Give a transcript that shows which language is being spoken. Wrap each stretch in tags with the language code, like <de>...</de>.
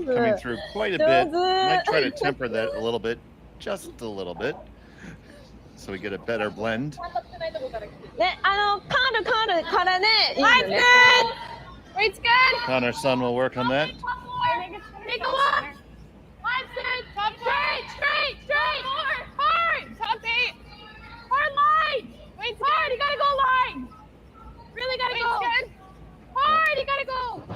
<en>coming through quite a bit. Might try to temper that a little bit, just a little bit, so we get a better blend.</en> <ja>ね、カールからね、いいよね。</ja> <en>It's good. Connor's son will work on that. Take a look. Line's good. Top straight, straight, straight. Hard, hard. Top 8. Hard line. Wait, hard. You gotta go line. Really gotta go. Hard. You gotta go.</en>